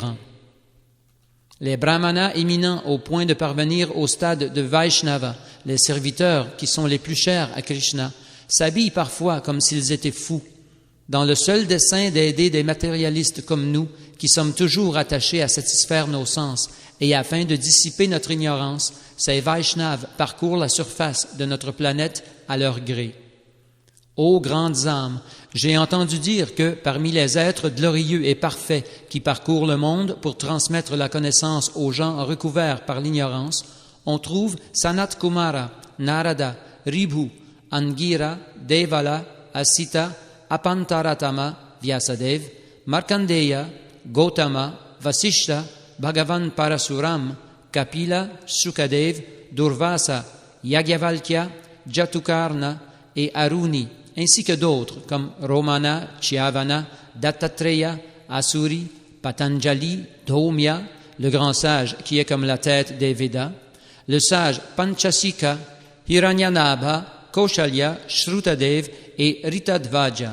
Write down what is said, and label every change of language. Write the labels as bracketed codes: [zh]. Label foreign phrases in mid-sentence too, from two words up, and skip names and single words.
[fr] » Les brahmanas éminents au point de parvenir au stade de Vaishnava, les serviteurs qui sont les plus chers à Krishna, s'habillent parfois comme s'ils étaient fous, dans le seul dessein d'aider des matérialistes comme nous, qui sommes toujours attachés à satisfaire nos sens, et afin de dissiper notre ignorance, ces Vaishnavas parcourent la surface de notre planète à leur gré. Ô grandes âmes, j'ai entendu dire que, parmi les êtres glorieux et parfaits qui parcourent le monde pour transmettre la connaissance aux gens recouverts par l'ignorance, on trouve Sanat Kumara, Narada, Ribhu, Angira, Devala, Asita, Apantaratama, Vyasadev, Markandeya, Gautama, Vasishta, Bhagavan Parasuram, Kapila, Sukadev, Durvasa, Yagyavalkya, Jatukarna et Aruni, ainsi que d'autres comme Romana, Chiavana, Dattatreya, Asuri, Patanjali, Dhaumya, le grand sage qui est comme la tête des Védas, le sage Panchasika, Hiranyanabha, Kaushalya, Shrutadev et Ritadvaja.